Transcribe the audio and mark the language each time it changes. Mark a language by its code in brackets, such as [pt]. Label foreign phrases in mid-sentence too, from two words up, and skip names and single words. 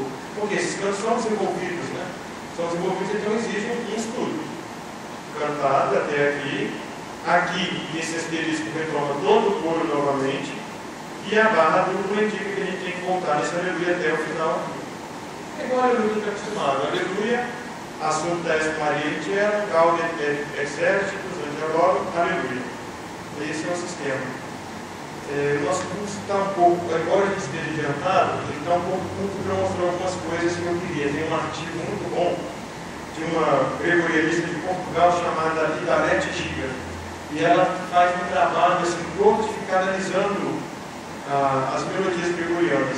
[pt] Porque esses cantos são desenvolvidos, né? São desenvolvidos, então exigem um estudo. Cantado até aqui. Aqui, esse asterisco retoma todo o coro novamente. E a barra dupla indica que a gente tem que voltar nesse Aleluia até o final. É igual a Aleluia que está acostumado. Aleluia, [la] assunta est Maria in cielo, gaudet et exercitus, angeloro, [pt] Aleluia. Esse é o sistema. O nosso curso está um pouco, embora a gente esteja adiantado, ele está um pouco curto para mostrar algumas coisas que eu queria. Tem um artigo muito bom de uma gregorianista de Portugal chamada Idalete Giga. E ela faz um trabalho assim, todo de ficar analisando as melodias gregorianas.